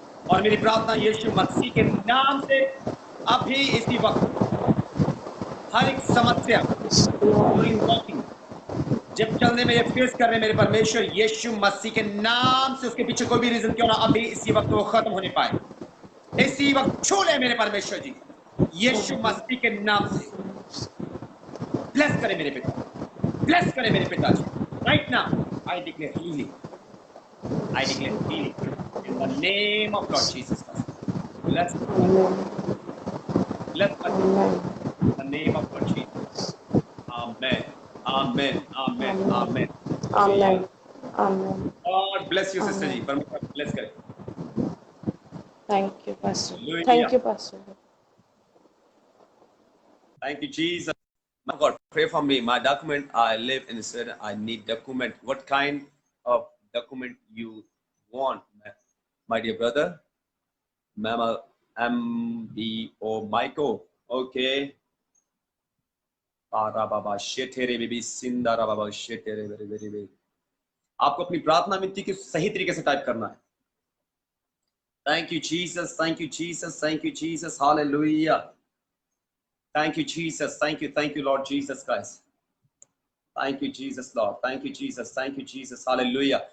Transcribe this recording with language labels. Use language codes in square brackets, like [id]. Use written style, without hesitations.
[hi] और मेरी प्रार्थना यीशु मसीह के नाम से अभी इसी वक्त हर एक समस्या [en] during walking, [hi] जब चलने में ये फेस कर रहे हैं मेरे परमेश्वर यीशु मसीह के नाम से, उसके पीछे कोई भी रीजन क्यों ना, अभी इसी वक्त वो खत्म होने पाए। इसी वक्त छू ले मेरे परमेश्वर जी, यीशु मसीह के नाम से। ब्लेस करे मेरे पिता, ब्लेस करे मेरे पिताजी। [en] Right now I declare healing, I declare healing in the name of Lord Jesus Christ. Bless my sister. Bless my sister. In the name of Lord Jesus. Amen. Amen. Amen. Amen. Hallelujah. [hi] Amen amen [en] God bless you, sister [hi] आमेन। जी। परमेश्वर bless करे। [en] Thank you pastor, Hallelujah. Thank you pastor. Thank you, Jesus. My God, pray for me. My document, I live in Sweden. I need document. What kind of document you want, my dear brother? Mama, MBO Michael. Okay. Para baba shetere baby sindara baba shetere very very very. [hi] आपको अपनी प्रार्थना विनती की सही तरीके से type करना है। [en] Thank you Jesus, thank you Jesus, thank you Jesus, hallelujah. Thank you Jesus, thank you Lord Jesus Christ. Thank you Jesus Lord, thank you Jesus, thank you Jesus, hallelujah.